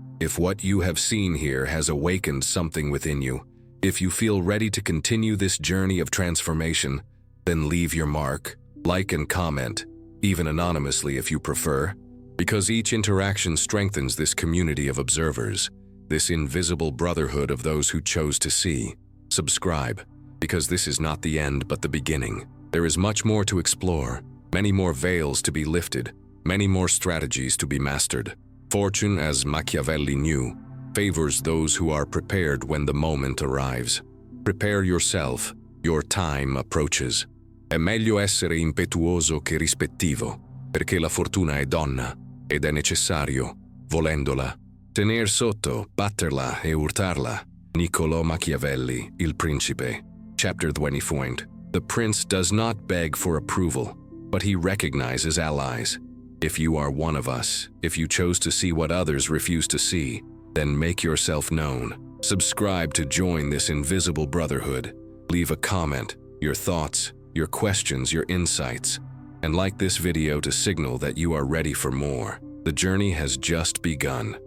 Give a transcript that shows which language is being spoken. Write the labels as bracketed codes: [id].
[en] If what you have seen here has awakened something within you, if you feel ready to continue this journey of transformation, then leave your mark, like and comment, even anonymously if you prefer, because each interaction strengthens this community of observers, this invisible brotherhood of those who chose to see. Subscribe, because this is not the end but the beginning. There is much more to explore, many more veils to be lifted, many more strategies to be mastered. Fortune, as Machiavelli knew, favors those who are prepared when the moment arrives. Prepare yourself, your time approaches. [it] È meglio essere impetuoso che rispettivo, perché la fortuna è donna, ed è necessario, volendola, tener sotto, batterla e urtarla. [en] Niccolò Machiavelli, Il Principe. Chapter 20. The prince does not beg for approval, but he recognizes allies. If you are one of us, if you chose to see what others refuse to see, then make yourself known. Subscribe to join this invisible brotherhood. Leave a comment, your thoughts, your questions, your insights, and like this video to signal that you are ready for more. The journey has just begun.